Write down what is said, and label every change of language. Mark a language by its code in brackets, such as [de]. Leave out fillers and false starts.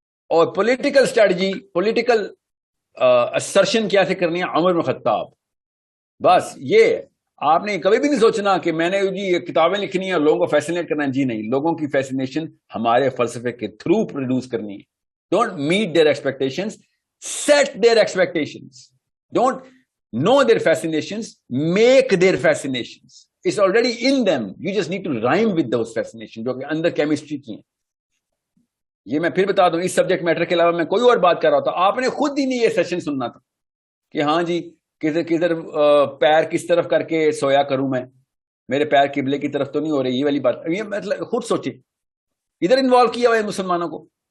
[ur] اور political strategy, political assertion کیسے کرنی ہے عمر بن خطاب. بس یہ آپ نے کبھی بھی نہیں سوچنا کہ میں نے جی یہ کتابیں لکھنی ہے اور لوگوں کو فیسنیٹ کرنا ہے. جی نہیں, لوگوں کی فیسنیشن ہمارے فلسفے کے تھرو پروڈیوس کرنی ہے. [en] Don't meet their expectations, set their expectations. Don't know their fascinations, make their fascinations. It's already in them. You just need to rhyme with those fascinations, جو کہ اندر chemistry کی ہیں. [ur] یہ میں پھر بتا دوں, اس سبجیکٹ میٹر کے علاوہ میں کوئی اور بات کر رہا تھا. آپ نے خود ہی نہیں یہ سیشن سننا تھا کہ ہاں جی کدھر پیر کس طرف کر کے سویا کروں میں, میرے پیر قبلے کی طرف تو نہیں ہو رہی, یہ والی بات. یہ مطلب خود سوچے, ادھر انوالو کیا ہوا ہے مسلمانوں کو.